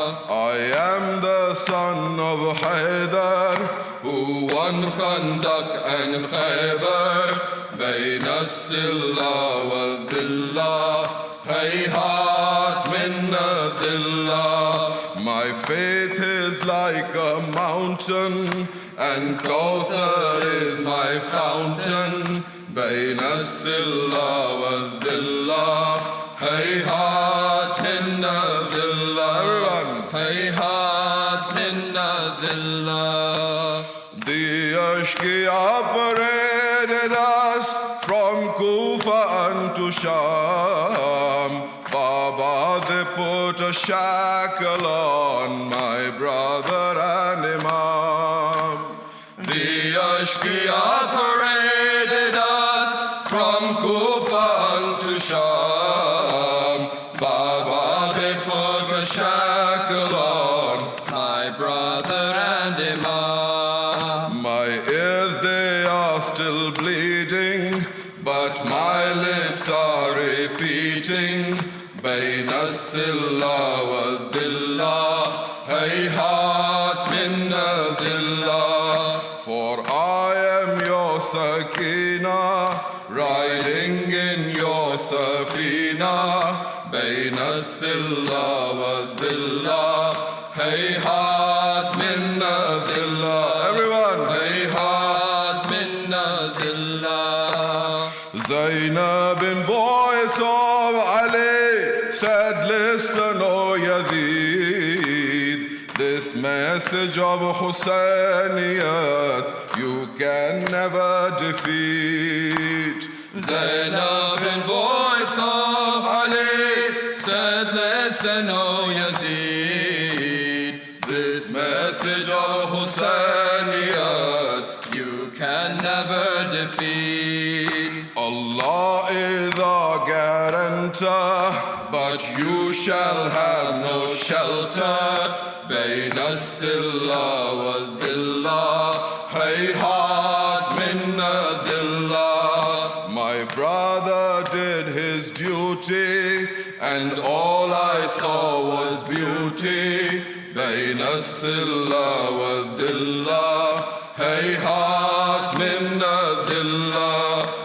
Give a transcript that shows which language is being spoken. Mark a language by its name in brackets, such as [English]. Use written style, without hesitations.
[English] I am the son of Haydar, who won Khandak and Khaybar. [Arabic] بين السلة والذلة هيهات من الذلة. [English] My faith is like a mountain, and Kawthar is my fountain. [Arabic] بين السلة والذلة هيهات من الذلة. هيهات من الذلة. [English] The Ashqiya paraded us from Kufa unto Sham. Baba, they put a shackle on my brother and Imam. The Ashqiya paraded us from Kufa unto Sham. Baba, they put a shackle on my brother and Imam. My ears, they are still bleeding, but my lips are repeating. [Arabic] بين السلة والذلة هيهات من الذلة. [English] For I am your Sakina, riding in your Safina. [Arabic] بين السلة والذلة هيهات من الذلة. [English] Everyone, [Arabic] هيهات من الذلة. [English] Zainab, in voice of Ali, said, listen, O Yazid, this message of Husainiyat you can never defeat. Zainab, in voice of Ali, said, listen, O Yazid, this message of Husainiyat you can never defeat. Allah is our guarantor, but you shall have no shelter. [Arabic] بين السلة والذلة هيهات من الذلة. [English] My brother did his duty, and all I saw was beauty. [Arabic] بين السلة والذلة هيهات من الذلة.